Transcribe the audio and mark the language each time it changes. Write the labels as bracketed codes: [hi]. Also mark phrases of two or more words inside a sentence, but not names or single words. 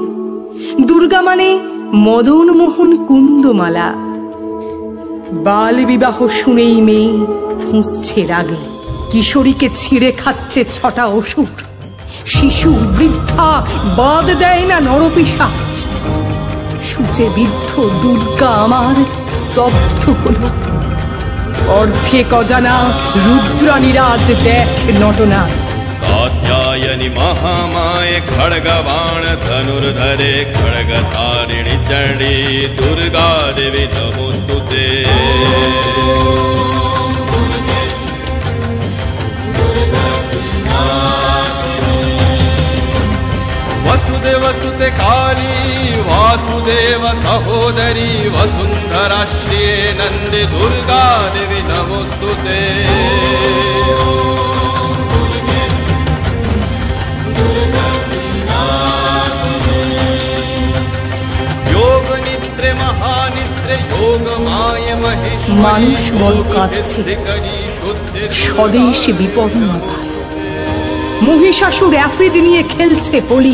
[bn] দুর্গা মানে মদন মোহন কুন্দমালা, বাল বিবাহ শুনেই মেয়ে ফুঁসছে রাগে, কিশোরীকে ছিঁড়ে খাচ্ছে ছটা অসুর, শিশু বৃদ্ধা বাদ দেয় না নরপিশাচ। সূচে বিদ্ধ দুর্গা আমার স্তব্ধ হল, অর্ধেক অজানা রুদ্রানীরাজ দেখ নটনা। [sa] कात्यायनि महामाये खड्गबाण धनुर्धरे, खड्गधारिणि चण्डी दुर्गा देवी नमोस्तुते। वसुदेव सुते काली वासुदेव सहोदरी, वसुन्धरा श्रिये नन्दे दुर्गा देवी नमोस्तुते। [bn] মানুষ বল কাঁদছে স্বদেশ বিপন্নতায়, মহিষাসুর অ্যাসিড নিয়ে খেলছে হোলি।